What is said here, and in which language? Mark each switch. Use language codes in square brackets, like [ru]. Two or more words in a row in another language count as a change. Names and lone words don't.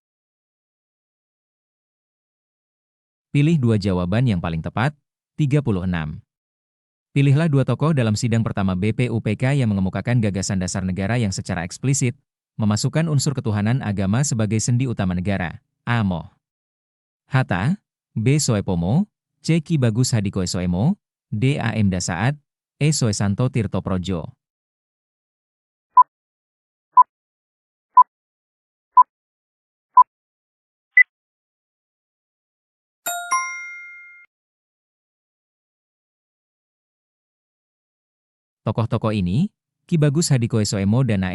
[id] Pilih dua jawaban yang paling tepat, 36. Pilihlah dua tokoh dalam sidang pertama BPUPK yang mengemukakan gagasan dasar negara yang secara eksplisit memasukkan unsur ketuhanan agama sebagai sendi utama negara. A. Moh Hatta, B. Soepomo, C. Ki Bagus Hadikoesoemo, D. A. M. Dasaad, E. Soesanto Tirto Projo. Tokoh-tokoh ini, Ki Bagus Hadikoesoemo dan A.